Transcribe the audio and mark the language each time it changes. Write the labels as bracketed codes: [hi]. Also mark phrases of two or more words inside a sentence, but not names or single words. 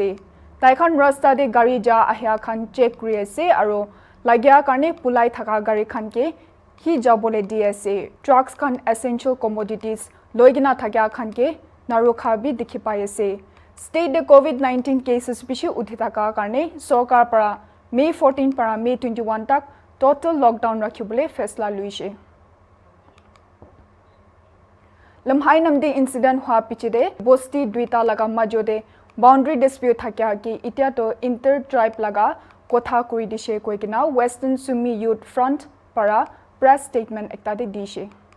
[nag] Taikhan rasta de gari ja ahya khan check kuri ase aro lagya karne pulai thaka gari khan ke hi jabole di ase. Trucks khan [en] essential commodities [nag] loigina thakya khan ke narokha bi dikhi pai ase. State de COVID-19 cases bishi uthitaka karne sarkar para May 14 para May 21 tak [en] total lockdown [nag] rakhibole faisla luise. Lamhai namde incident hua pichide bosti duita laga majode [en] boundary dispute [nag] thakya ki itia to [en] inter tribe [nag] laga kotha kuri dishe koikina Western Sumi Youth Front para [en] press statement [nag] ekta de dishe.